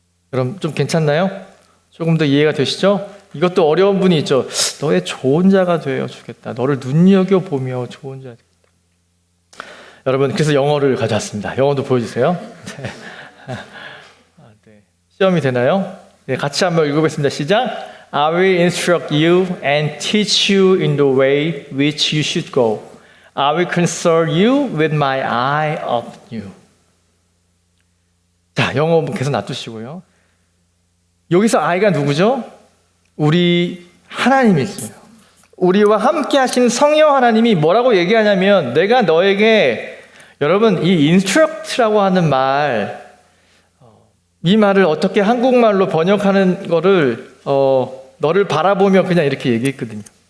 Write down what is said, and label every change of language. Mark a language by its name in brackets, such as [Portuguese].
[Korean] 그럼 좀 괜찮나요? 조금 더 이해가 되시죠? 이것도 어려운 분이 있죠. 너의 좋은 자가 되어주겠다. 너를 눈여겨보며 좋은 자가 되겠다. 여러분 그래서 영어를 가져왔습니다. 영어도 보여주세요. 네. 시험이 되나요? 네, 같이 한번 읽어보겠습니다. 시작. [English] I will instruct you and teach you in the way which you should go. I will console you with my eye of you. [Korean] 자, 영어 계속 놔두시고요. 여기서 I가 누구죠? 우리 하나님이 있어요. 우리와 함께 하신 성령 하나님이 뭐라고 얘기하냐면 내가 너에게 여러분 이 instruct라고 하는 이 말을 어떻게 한국말로 번역하는 거를 너를 바라보며 그냥 이렇게 얘기했거든요.